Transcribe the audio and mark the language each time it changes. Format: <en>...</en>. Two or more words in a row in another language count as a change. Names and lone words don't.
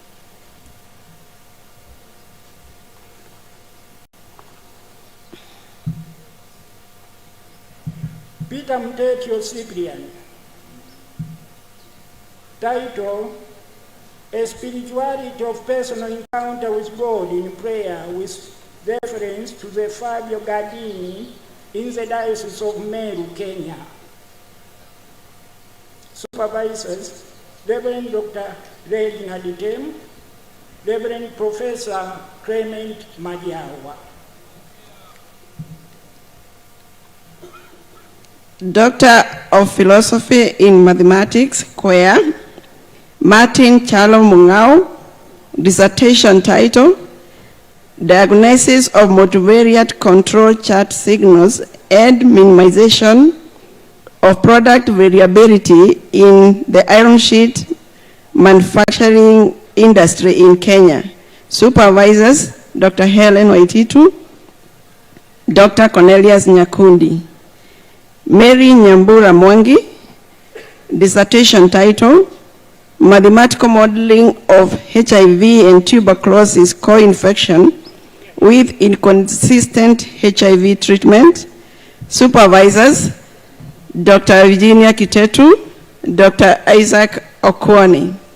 <en>Peter Mtetio Cyprian, title A Spirituality of Personal Encounter with God in Prayer, with reference to the Fabio Gardini in the Diocese of Meru, Kenya. Supervisors, Reverend Dr. Reginald Litem, Reverend Professor Clement Madiawa. Doctor of Philosophy in Mathematics, CUEA, Martin Chalo Mungao, dissertation title, Diagnosis of Multivariate Control Chart Signals and Minimization of Product Variability in the Iron Sheet Manufacturing Industry in Kenya. Supervisors, Dr. Helen Waititu, Dr. Cornelius Nyakundi. Mary Nyambura Mwangi, dissertation title, Mathematical Modeling of HIV and Tuberculosis Co-Infection with Inconsistent HIV Treatment. Supervisors, Dr. Virginia Kitetu, Dr. Isaac Okwani.</en>